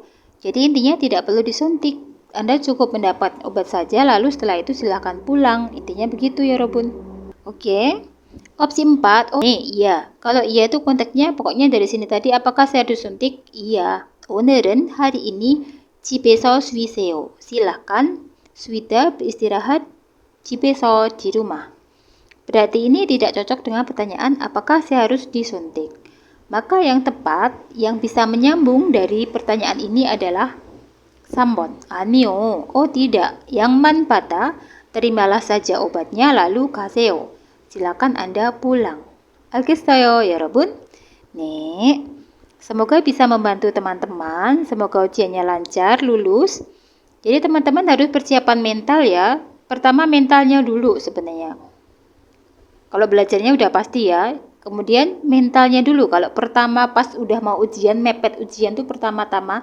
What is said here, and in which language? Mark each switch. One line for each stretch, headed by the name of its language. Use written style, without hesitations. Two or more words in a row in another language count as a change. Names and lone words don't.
Indonesian: Jadi, intinya tidak perlu disuntik. Anda cukup mendapat obat saja, lalu setelah itu silakan pulang. Intinya begitu ya, 여러분. Oke. Opsi 4, iya. Kalau iya itu konteksnya pokoknya dari sini tadi, apakah saya disuntik? Iya. 오늘은 hari ini
Korean: 집에서 쉬세요.
Indonesian: Silakan sudah beristirahat 집에서 di rumah. Berarti ini tidak cocok dengan pertanyaan apakah saya harus disuntik. Maka yang tepat yang bisa menyambung dari pertanyaan ini adalah 3번. 아니요. Oh tidak.
Korean: 양만 받아
Indonesian: terimalah saja obatnya lalu 가세요. Silakan Anda pulang.
Korean: 알겠어요, 여러분? 네.
Indonesian: Semoga bisa membantu teman-teman. Semoga ujiannya lancar, lulus. Jadi teman-teman harus persiapan mental ya. Pertama mentalnya dulu sebenarnya. Kalau belajarnya udah pasti ya. Kemudian mentalnya dulu. Kalau pertama pas udah mau ujian, mepet ujian tuh pertama-tama.